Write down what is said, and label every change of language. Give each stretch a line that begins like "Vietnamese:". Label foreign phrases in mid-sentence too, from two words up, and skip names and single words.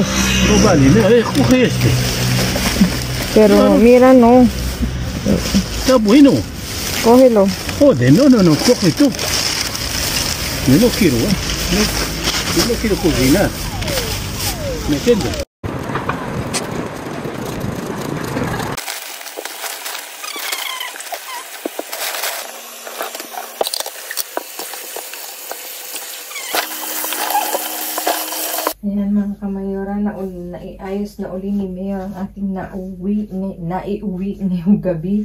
Spanish: No vale, mira, coge este. Pero Claro. mira, no. Está bueno. Cógelo. Joder, no, coge tú. Yo no quiero, ¿eh? Yo no quiero cocinar. ¿Me entiendes?
Filipino: Ayan mga kamayora, naiayos na uli ni Mayor ang ating naiuwi ngayong gabi.